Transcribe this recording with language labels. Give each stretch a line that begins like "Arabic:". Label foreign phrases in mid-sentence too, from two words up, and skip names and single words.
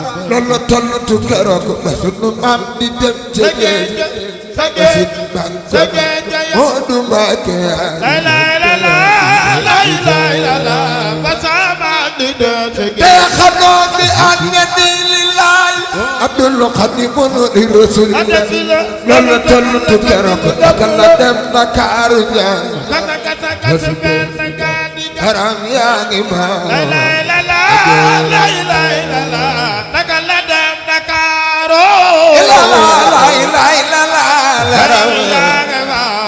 Wolof: Loolu la tollu tu keroog ba sunu maam di dem ca géej. Sa géej, sa géej, Modou Mbacké.
Arabic: لا إله إلا الله، لا إله إلا الله,
Wolof: ba sa maam di dem ca géej. Te xamoo ni
Arabic: أنني لله عبد خديم لرسول الله.
Wolof: Loolu la tollu tu keroog ba la dem Dakar Njaay. Kata, kata, kata, benn kàddu gi. Haram yaa ngi ma.
Arabic: لا إله إلا الله، لا إله إلا الله,
Wolof: naka la dem Dakar.
Arabic: لا إله إلا الله، لا إله إلا الله.